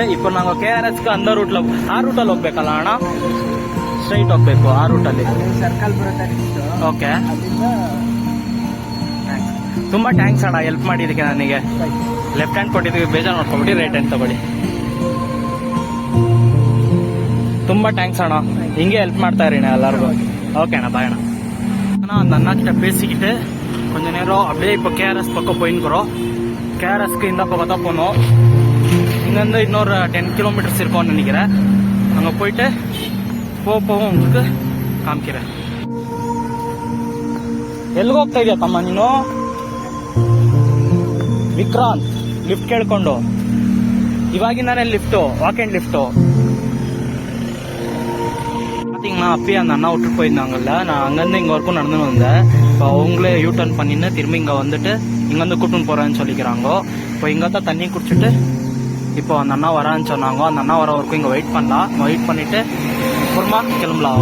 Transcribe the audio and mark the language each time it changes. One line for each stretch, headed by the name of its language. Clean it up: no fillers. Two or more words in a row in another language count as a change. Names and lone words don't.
Kannada: இப்போ ನಾವು KRS அந்த ರೂಟ್ಲ ಆ ರೂಟಲ್ಲಿ ಹೋಗ್ಬೇಕಲ್ಲ ಅಣ್ಣ? ಸ್ಟ್ರೈಟ್ ಹೋಗ್ಬೇಕು ಆ ರೂಟಲ್ಲಿ. ಸರ್ಕಲ್ ಬರುತ್ತೆ. ಓಕೆ, ತುಂಬಾ ಥ್ಯಾಂಕ್ಸ್ ಅಣ್ಣ ಹೆಲ್ಪ್ ಮಾಡಿದ್ದಕ್ಕೆ. ನನಗೆ
English: left hand
Kannada: ಕೊಟ್ಟಿದ್ದೀವಿ, ಬೇಜಾರು ಮಾಡ್ಕೊಬಿಟ್ಟು
English: right hand
Kannada: ತಗೊಳ್ಳಿ. ತುಂಬಾ ಥ್ಯಾಂಕ್ಸ್ ಅಣ್ಣ, ಹಿಂಗೆ ಹೆಲ್ಪ್ ಮಾಡ್ತಾ ಇರಿ ಎಲ್ಲರಿಗೂ.
Tamil: ஓகே அண்ணா, பாய் அண்ணா. அந்த அண்ணா கிட்ட பேசிக்கிட்டு கொஞ்ச நேரம் அப்படியே இப்போ KRS பக்கம் போயின்னுக்குறோம். KRSக்கு இந்த பக்கம் தான் போகணும். இங்கேருந்து இன்னொரு 10 கிலோமீட்டர்ஸ் இருக்கும்னு நினைக்கிறேன். அங்கே போயிட்டு போகவும் உங்களுக்கு ಕಾಮಿக்கிறேன்.
Kannada: ಎಲ್ಲಿಗೆ ಹೋಗ್ತಾ ಇದೆಯಾ ತಮ್ಮ ನೀನು? ವಿಕ್ರಾಂತ್ ಲಿಫ್ಟ್ ಕೇಳ್ಕೊಂಡು ಇವಾಗಿಂದಾನೆ ಲಿಫ್ಟು,
English: walk and lift.
Tamil: பார்த்தீங்கன்னா அப்பயே அந்த அண்ணா விட்டுட்டு போயிருந்தாங்கல்ல, நான் அங்கேருந்து இங்கே வரைக்கும் நடந்துன்னு வந்தேன். இப்போ அவங்களே யூ டர்ன் பண்ணின்னு திரும்பி இங்கே வந்துட்டு இங்கேருந்து கூட்டுன்னு போகிறேன்னு சொல்லிக்கிறாங்க. இப்போ இங்கே தான் தண்ணி குடிச்சிட்டு இப்போ அந்த அண்ணா வரான்னு சொன்னாங்க. அந்த அண்ணா வர வரைக்கும் இங்கே வெயிட் பண்ணலாம். வெயிட் பண்ணிவிட்டு அப்புறமா கிளம்பலாம்.